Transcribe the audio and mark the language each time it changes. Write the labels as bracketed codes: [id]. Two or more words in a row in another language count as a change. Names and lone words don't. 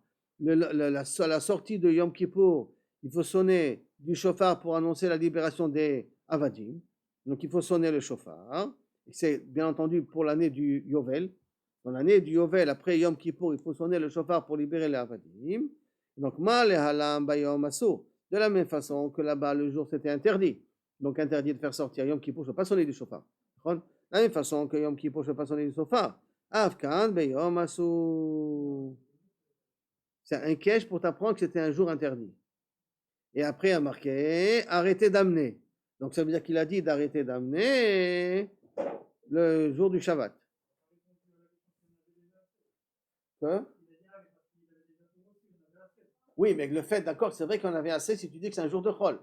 [fr] La sortie de Yom Kippour, il faut sonner du shofar pour annoncer la libération des Avadim. Donc il faut sonner le shofar. C'est bien entendu pour l'année du Yovel. Dans l'année du Yovel, après Yom Kippour, il faut sonner le shofar pour libérer les Avadim. [he] Donc, מה להלן ביום אסור. [fr] De la même façon que là-bas, le jour, c'était interdit. Donc, interdit de faire sortir Yom Kippour, je ne peux pas sonner du shofar. De la même façon que Yom Kippour, je ne peux pas sonner du shofar. [he] אף כאן ביום אסור. [fr] C'est un kesh pour t'apprendre que c'était un jour interdit. Et après, il a marqué arrêtez d'amener. Donc, ça veut dire qu'il a dit d'arrêter d'amener le jour du Shabbat. Hein? Oui, mais le fait, d'accord, c'est vrai qu'on avait assez si tu dis que c'est un jour de Chol.